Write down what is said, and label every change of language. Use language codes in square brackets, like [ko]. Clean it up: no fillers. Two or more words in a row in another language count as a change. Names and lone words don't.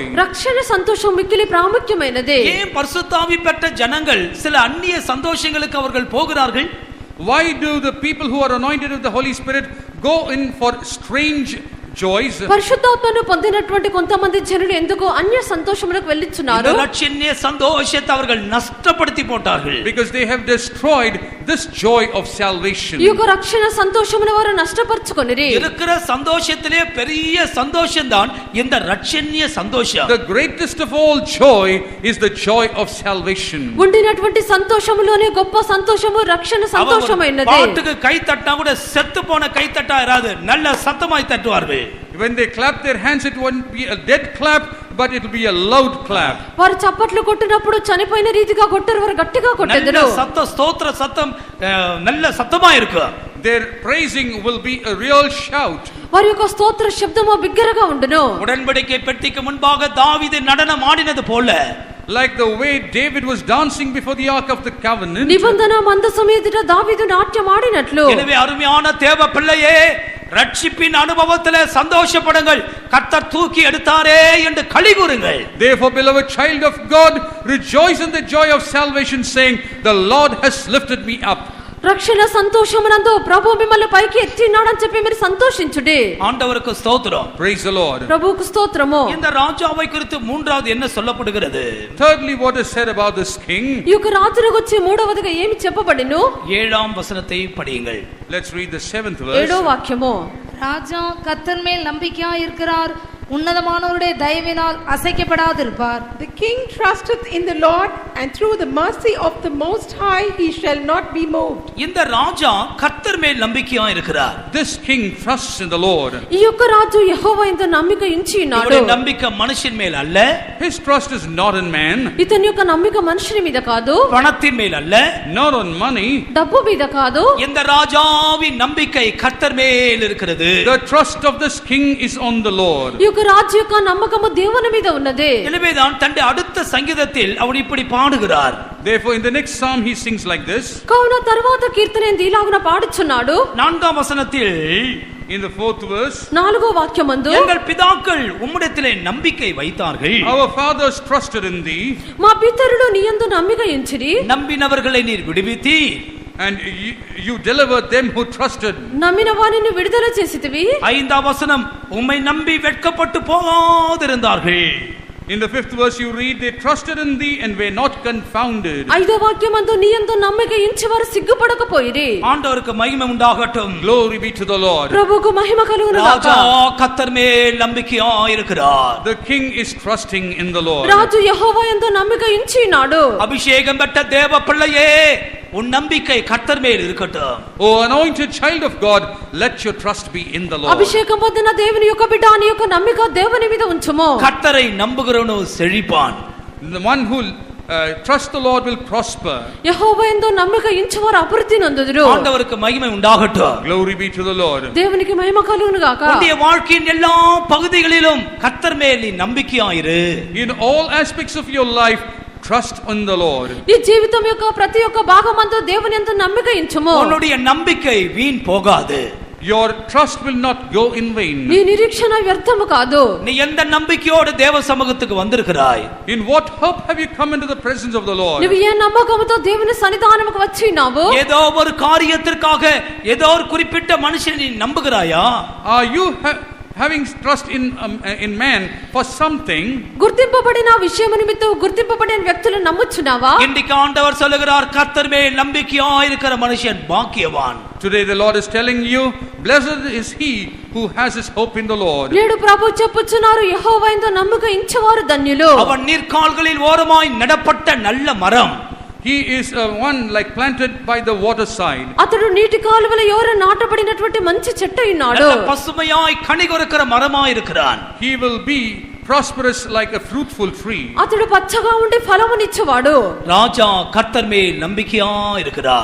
[te] రక్షణ సంతోషం మిక్కిలి ప్రాముఖ్యమైనది. [ta] ஏன் பரிசுத்தாவி பெற்ற ஜனங்கள் சில அந்நிய சந்தோஷங்களுக்கு அவர்கள் போகிறார்கள்? [en] Why do the people who are anointed with the Holy Spirit go in for strange joys? [te] పరిశుద్ధాత్మను పొందినటువంటి కొంతమంది జనులు ఎందుకు అన్య సంతోషములకు వెళ్ళిచున్నారు? [ta] ரட்சணிய சந்தோஷத்தை அவர்கள் நஷ்டப்படுத்தி போட்டார்கள். [en] Because they have destroyed this joy of salvation. [te] ఈ యొక్క రక్షణ సంతోషమును వారు నష్టపరుచుకొనిరి. [ta] இருக்கிற சந்தோஷத்திலே பெரிய சந்தோஷம் தான் இந்த ரட்சணிய சந்தோஷம். [en] The greatest of all joy is the joy of salvation. [te] ఉండినటువంటి సంతోషములోనే గొప్ప సంతోషము రక్షణ సంతోషమైనది. [ta] பாட்டுக்கு கை தட்டினா கூட செத்து போன கை தட்டா இராது, நல்ல சத்தமாய் தட்டுவார்கள். [en] When they clap their hands, it won't be a dead clap, but it will be a loud clap. [te] వారు చప్పట్లు కొట్టినప్పుడు చనిపోయిన రీతిగా కొట్టరు, వారు గట్టిగా కొట్టెదరు. [ta] நல்ல சத்த ஸ்தோத்திர சத்தம் நல்ல சத்தமா இருக்கு. [en] Their praising will be a real shout. [te] వారి యొక్క స్తోత్ర శబ్దము బిగ్గరగా ఉండును. [ta] உடன்படிக்கை பெட்டிக்கு முன்பாக தாவீது நடனம் ஆடினது போல, [en] Like the way David was dancing before the ark of the covenant. [te] నిబంధన మందసము ఎదుట దావీదు నాట్యం ఆడినట్లు. [ta] எனவே அருமையான தேவ பிள்ளையே, ரட்சிப்பின் அனுபவத்திலே சந்தோஷப்படுங்கள். கர்த்தர் தூக்கி எடுத்தாரே என்று களிகூறுங்கள். [en] Therefore, beloved child of God, rejoice in the joy of salvation, saying, the Lord has lifted me up. [te] రక్షణ సంతోషమునందు ప్రభు మిమ్మల్ని పైకి ఎత్తినాడని చెప్పి మీరు సంతోషించుడి. [ta] ஆண்டவருக்கு ஸ்தோத்திரம். [en] Praise the Lord. [te] ప్రభువుకు స్తోత్రము. [ta] இந்த ராஜாவை குறித்து மூன்றாவது என்ன சொல்லப்படுகிறது? [en] Thirdly, what is said about this king? [te] ఈ యొక్క రాజును గురించి మూడవదిగా ఏమి చెప్పబడిను? [ta] 7ஆம் வசனத்தை படியுங்கள். [en] Let's read the 7th [te] 7వ [en] verse. [te] వాక్యము. [ta] ராஜா கர்த்தர் மேல் நம்பிக்கையாய் இருக்கிறார், உன்னதமானவருடைய தயவினால் அசைக்கப்படாதிருப்பார். [en] The king trusteth in the Lord, and through the mercy of the Most High he shall not be moved. [ta] இந்த ராஜா கர்த்தர் மேல் நம்பிக்கையா இருக்கிறார். [en] This king trusts in the Lord. [te] ఈ యొక్క రాజు యెహోవా యందు నమ్మిక ఉంచి ఉన్నాడు. [ta] இவருடைய நம்பிக்கை மனுஷன் மேல் அல்ல. [en] His trust is not in man, [te] ఇతని యొక్క నమ్మిక మనుషుని మీద కాదు, [ta] பணத்தின் மேல் அல்ல, [en] not on money. [te] డబ్బు మీద కాదు. [ta] இந்த ராஜாவின் நம்பிக்கை கர்த்தர் மேல் இருக்கிறது. [en] The trust of this king is on the Lord. [te] ఈ యొక్క రాజు యొక్క నమ్మకము దేవుని మీద ఉన్నది. [ta] எனவேதான் தன்னுடைய அடுத்த சங்கீதத்தில் அவர் இப்படி பாடுகிறார். [en] Therefore, in the next psalm he sings like this. [te] కావున తరువాత కీర్తన ఇలాగున పాడుచున్నాడు. [ta] 4ஆம் வசனத்தில் [en] In the 4th verse, [te] 4వ వాక్యమందు, [ta] எங்கள் பிதாக்கள் உம்மிடத்திலே நம்பிக்கை வைத்தார்கள், [en] our fathers trusted in thee, [te] మా పితరులు నీ యందు నమ్మిక ఉంచిరి, [ta] நம்பினவர்களை நீர் விடுவித்தீர், [en] and you delivered them who trusted. [te] నమ్మిన వారిని విడుదల చేసితివి. [ta] 5ஆம் வசனம், உம்மை நம்பி வெட்கப்பட்டு போகாதிருந்தார்கள். [en] In the 5th verse you read, they trusted in thee and were not confounded. [te] 5వ వాక్యమందు నీ యందు నమ్మిక ఉంచి వారు సిగ్గుపడకపోయిరి. [ta] ஆண்டவருக்கு மகிமை உண்டாகட்டும். [en] Glory be to the Lord. [te] ప్రభువుకు మహిమ కలుగును గాక. [ta] ராஜா கர்த்தர் மேல் நம்பிக்கையா இருக்கிறார். [en] The king is trusting in the Lord. [te] రాజు యెహోవా యందు నమ్మిక ఉంచి ఉన్నాడు. [ta] அபிஷேகம் பெற்ற தேவ பிள்ளையே, உன் நம்பிக்கை கர்த்தர் மேல் இருக்கட்டும். [en] O anointed child of God, let your trust be in the Lord. [te] అభిషేకం పొందిన దేవుని యొక్క బిడ్డ నీ యొక్క నమ్మిక దేవుని మీద ఉంచుము. [ta] கர்த்தரை நம்புகிறவனோ செழிப்பான். [en] The one who trusts the Lord will prosper. [te] యెహోవా యందు నమ్మిక ఉంచువారు అభివృద్ధి నొందుదురు. [ta] ஆண்டவருக்கு மகிமை உண்டாகட்டும். [en] Glory be to the Lord. [te] దేవునికి మహిమ కలుగును గాక. [ta] உன்னுடைய வாழ்க்கையின் எல்லா பகுதிகளிலும் கர்த்தர் மேல் நீ நம்பிக்கையாயிரு. [en] In all aspects of your life, trust in the Lord. [te] నీ జీవితం యొక్క ప్రతి ఒక్క భాగమందు దేవుని యందు నమ్మిక ఉంచుము. [ta] உன்னுடைய நம்பிக்கை வீண் போகாது. [en] Your trust will not go in vain. [te] నీ నిరీక్షణ వ్యర్థము కాదు. [ta] நீ எந்த நம்பிக்கையோடு தேவ சமூகத்துக்கு வந்திருக்கிறாய்? [en] In what hope have you come into the presence of the Lord? [te] నువ్వు ఏ నమ్మకముతో దేవుని సన్నిధానముకు వచ్చినావు? [ta] ஏதோ ஒரு காரியத்திற்காக ஏதோ ஒரு குறிப்பிட்ட மனுஷனை நீ நம்புகிறாயா? [en] Are you having trust in man for something? [te] గుర్తింపబడిన విషయం నిమిత్తం గుర్తింపబడిన వ్యక్తులను నమ్ముచున్నావా? [ta] இன்றைக்கு ஆண்டவர் சொல்லுகிறார், கர்த்தர் மேல் நம்பிக்கையாய் இருக்கிற மனுஷன் பாக்கியவான். [en] Today the Lord is telling you, blessed is he who has his hope in the Lord. [te] నేడు ప్రభు చెప్పుచున్నారు, యెహోవా యందు నమ్మిక ఉంచువారు ధన్యులు. [ta] அவன் நீர்க்கால்களில் ஓரமாய் நடப்பட்ட நல்ல மரம். [en] He is one like planted by the waterside. [te] అతడు నీటి కాలువల యోర నాటబడినటువంటి మంచి చెట్టు ఉన్నాడు. [ta] நல்ல பசுமையாய் கனி கொடுக்கிற மரமாய் இருக்கிறான். [en] He will be prosperous like a fruitful tree. [te] అతడు పచ్చగా ఉండి ఫలమునిచ్చేవాడు. [ta] ராஜா கர்த்தர் மேல் நம்பிக்கையாய் இருக்கிறார்.